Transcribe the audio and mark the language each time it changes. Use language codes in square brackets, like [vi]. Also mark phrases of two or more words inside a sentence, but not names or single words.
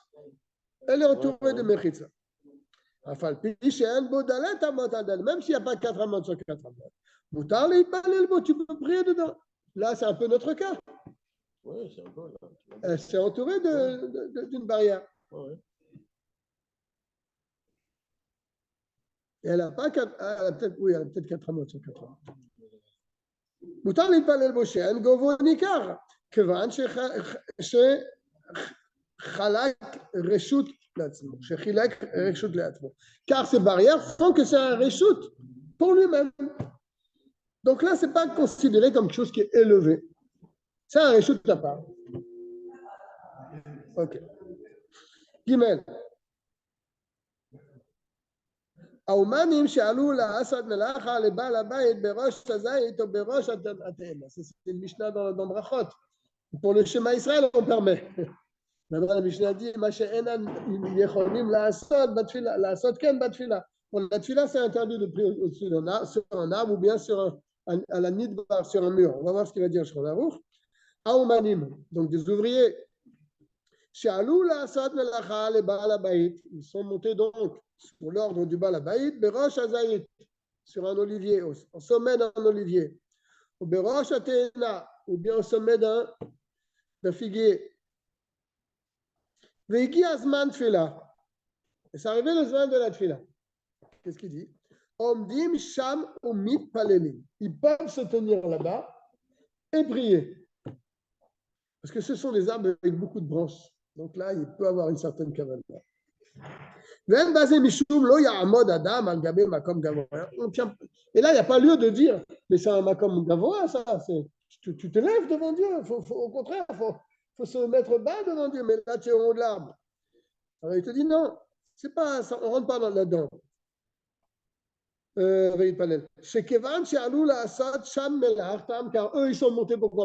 [fr] Elle est entourée de Mechitsot. Même s'il n'y a pas 4 amot sur 4 amot. Tu peux prier dedans. Là, c'est un peu notre cas. C'est entouré d'une barrière. Et elle n'a pas 4, elle a peut-être 4 amot sur 4 amot. [he] מותר להתפלל בו שאין גובהו ניכר, כיוון שחלק רשות לעצמו, שחילק רשות לעצמו. [fr] Car ces barrières font que c'est un reshut pour lui-même. Donc là, ce n'est pas considéré comme quelque chose qui est élevé. C'est un reshut à part. Ok. Gimel. [he] האומנים שעלו לעשות מלאכה לבעל הבית בראש הזית או בראש התאנה. [fr] C'est une Mishnah dans Brachot. Pour le Shema Israël, on permet. Maintenant, la Mishnah dit [he] מה שאינם יכולים לעשות כן בתפילה. [fr] Pour la tefila, c'est interdit de prier au-dessus d'un arbre, sur un arbre ou bien à la nidbar, sur un mur. On va voir ce qu'il va dire Shulchan Aruch. האומנים, donc des ouvriers, שעלו לעשות מלאכה לבעל הבית, ils sont montés donc pour l'ordre du [he] בעל הבית, בראש הזית, [fr] sur un olivier, au sommet d'un olivier, ou [he] בראש התאנה, [fr] ou bien au sommet d'un figuier. [he] והגיע זמן תפילה. [fr] Et c'est arrivé le Zman de la Tfila. Qu'est-ce qu'il dit? [he] עומדים שם ומתפללים. [fr] Ils peuvent se tenir là-bas et prier. Parce que ce sont des arbres avec beaucoup de branches. Donc là, il peut avoir une certaine cavale. Et là, il n'y a pas lieu de dire, mais c'est un [he] מקום גבוה, [fr] ça. Tu te lèves devant Dieu. Au contraire, il faut se mettre bas devant Dieu. Mais là, tu es au haut de l'arbre. Alors, il te dit non, c'est pas, ça, on ne rentre pas là-dedans. Car eux, ils sont montés pourquoi?